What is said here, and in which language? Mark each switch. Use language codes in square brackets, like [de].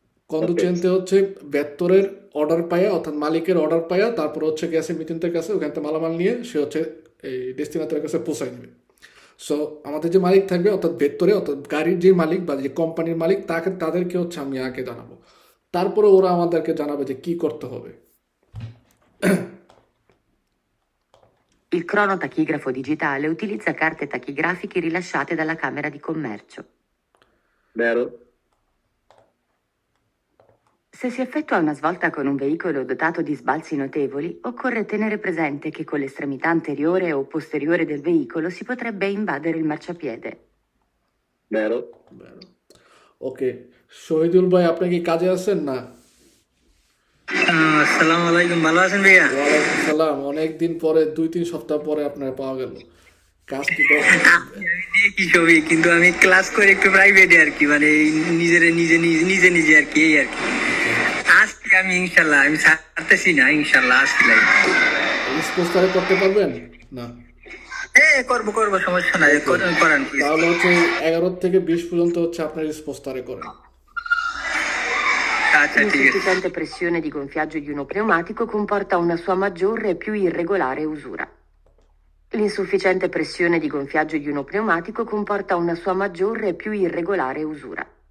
[bn] কন্দুচেন্তে হচ্ছে বেত্তরের অর্ডার পায়া অর্থাৎ মালিকের অর্ডার পায়া তারপর হচ্ছে গেছে মিতেন্তের কাছে, ওখান থেকে মালামাল নিয়ে সে হচ্ছে এই ডেস্টিনেটরের কাছে পৌঁছায় নেবে। সো আমাদের যে মালিক থাকবে অর্থাৎ ভেতরে অর্থাৎ গাড়ির যে মালিক বা যে কোম্পানির মালিক তাদেরকে হচ্ছে আমি আগে জানাবো, তারপরে ওরা আমাদেরকে জানাবে যে কি করতে হবে। [it] Il cronotachigrafo digitale utilizza carte tachigrafiche rilasciate dalla Camera di Commercio. Vero? Se si effettua una svolta con un veicolo dotato di sbalzi notevoli, occorre tenere presente che con l'estremità anteriore o posteriore del veicolo si potrebbe invadere il marciapiede. Vero? [bn] ওকে, শহীদুল ভাই আপনি কি কাজে আছেন? না, আসসালামু আলাইকুম, ভালো আছেন ভাইয়া? ওয়ালাইকুম সালাম, অনেকদিন পরে 2-3 সপ্তাহ পরে আপনার পাওয়া গেল। কাজ কি কি ছবি, কিন্তু আমি ক্লাস করে একটু প্রাইভেটে আর কি, মানে নিজে আর কি, এই আর কি। আজকে আমি ইনশাল্লাহ আমি ছাড়তেছি না, ইনশাল্লাহ আসলে স্পোস্টারে করতে পারবেন? না, করবো, সমস্যা নাই, করান। তাহলে হচ্ছে 11 থেকে 20 পর্যন্ত হচ্ছে আপনার স্পোস্টারে করেন। [it] L'insufficiente pressione di gonfiaggio di uno pneumatico comporta una sua maggiore e più irregolare usura. L'insufficiente pressione di gonfiaggio di uno pneumatico comporta una sua maggiore e più irregolare usura.